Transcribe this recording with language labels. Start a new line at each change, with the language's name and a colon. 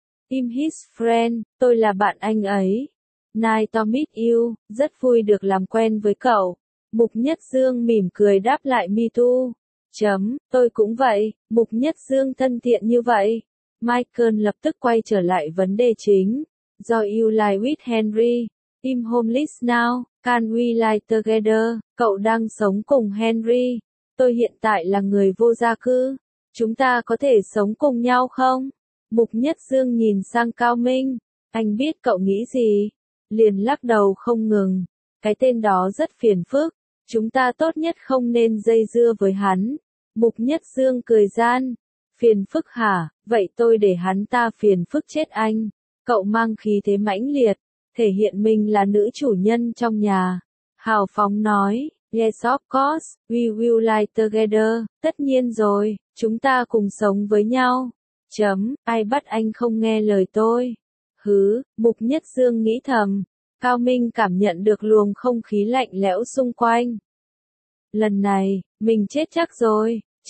English: I'm his friend,
Vietnamese: tôi là bạn anh ấy.
English: Nice to meet you,
Vietnamese: rất vui được làm quen với cậu. Mục Nhất Dương mỉm cười đáp lại
English: Me too.
Vietnamese: Chấm, tôi cũng vậy, Mục Nhất Dương thân thiện như vậy. Michael lập tức quay trở lại vấn đề chính.
English: Do you lie with Henry? I'm homeless now, can we lie together?
Vietnamese: Cậu đang sống cùng Henry. Tôi hiện tại là người vô gia cư. Chúng ta có thể sống cùng nhau không? Mục Nhất Dương nhìn sang Cao Minh. Anh biết cậu nghĩ gì? Liền lắc đầu không ngừng. Cái tên đó rất phiền phức. Chúng ta tốt nhất không nên dây dưa với hắn. Mục Nhất Dương cười gian. Phiền phức hả? Vậy tôi để hắn ta phiền phức chết anh. Cậu mang khí thế mãnh liệt. Thể hiện mình là nữ chủ nhân trong nhà. Hào phóng nói.
English: Yes of course, we will lie together.
Vietnamese: Tất nhiên rồi, chúng ta cùng sống với nhau. Chấm, ai bắt anh không nghe lời tôi? Hứ, Mục Nhất Dương nghĩ thầm. Cao Minh cảm nhận được luồng không khí lạnh lẽo xung quanh. Lần này, mình chết chắc rồi.